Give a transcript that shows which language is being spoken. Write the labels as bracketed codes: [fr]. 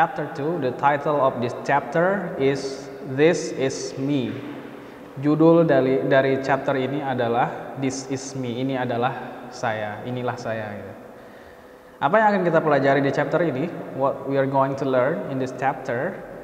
[en] Chapter 2, the title of this chapter is This is Me. [id] Judul dari chapter ini adalah This is Me. Ini adalah saya, inilah saya gitu. Apa yang akan kita pelajari di chapter ini? [en] What we are going to learn in this chapter.